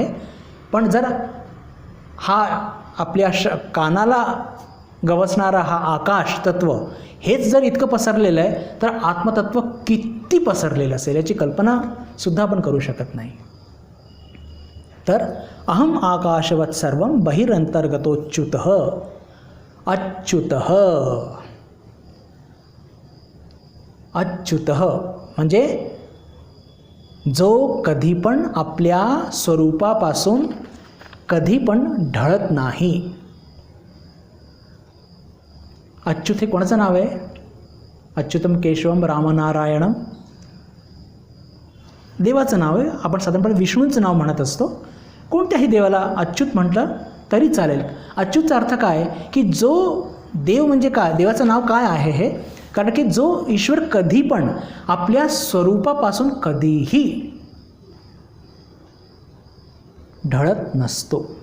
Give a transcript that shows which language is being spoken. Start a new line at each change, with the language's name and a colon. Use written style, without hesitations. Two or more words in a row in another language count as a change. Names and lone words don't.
Marathi: पण जर हा आपल्या कानाला गवसणारा हा आकाश तत्व हेच जर इतकं पसरलेलं आहे, तर आत्मतत्व किती पसरलेलं असेल याची कल्पनासुद्धा आपण करू शकत नाही.
Sanskrit: तर अहम आकाशवत सर्वम बहिरंतर्गतोच्युतः.
Marathi: अच्युतः, अच्युतः म्हणजे जो कधी पण आपल्या स्वरूपापासून कधी पण ढळत नाही. अच्युत हे कोणाचं नाव आहे?
Sanskrit: अच्युतम केशवम रामनारायणम
Marathi: देवाचं नाव आहे. आपण साधारणपणे विष्णूंचं नाव म्हणत असतो. कोणत्याही देवाला अच्युत म्हटलं तरी चालेल. अच्युतचा अर्थ काय की जो देव म्हणजे काय, देवाचं नाव काय आहे हे? कारण की जो ईश्वर कधी पण आपल्या स्वरूपापासून कधीही ढळत नसतो.